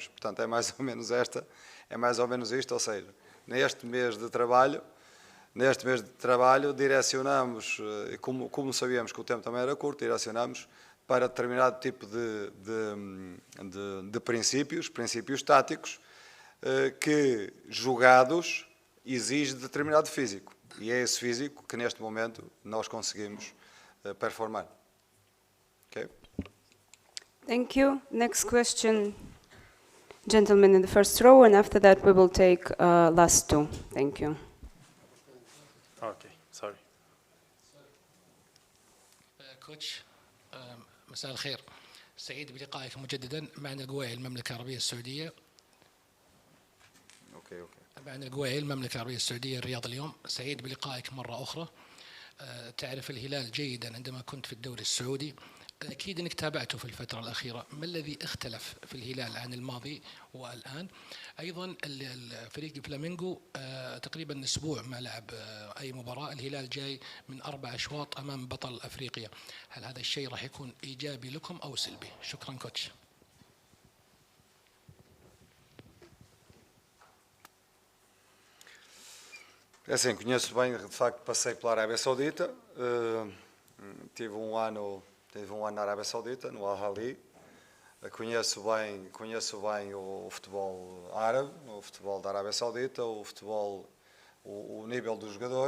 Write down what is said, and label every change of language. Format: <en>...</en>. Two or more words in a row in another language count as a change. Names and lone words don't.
<pt>Portanto, é mais ou menos isto, ou seja, neste mês de trabalho direcionamos, como sabíamos que o tempo também era curto, direcionamos para determinado tipo de princípios táticos, que jogados exige determinado físico. E é esse físico que neste momento nós conseguimos performar.</pt> <en>Okay? Thank you. Next question, gentleman in the first row, and after that we will take last two. Thank you. Okay, sorry.</en> <ar>كوتش مساء الخير، سعيد بلقائك مجددا. معنا القوائي المملكة العربية السعودية. معنا القوائي المملكة العربية السعودية الرياض اليوم. سعيد بلقائك مرة أخرى. تعرف الهلال جيدا عندما كنت في الدوري السعودي، أكيد أنك تابعته في الفترة الأخيرة. ما الذي اختلف في الهلال عن الماضي والآن؟ أيضا فريق فلامينغو تقريبا أسبوع ما لعب أي مباراة. الهلال جاي من 4 أشواط أمام بطل أفريقيا. هل هذا الشيء راح يكون إيجابي لكم أو سلبي؟ شكرا كوتش.</ar> <pt>É assim, conheço bem, de facto passei pela Arábia Saudita, tive um ano na Arábia Saudita, no Al-Ahly. Conheço bem o futebol árabe, o futebol da Arábia Saudita, o nível do jogador.</pt>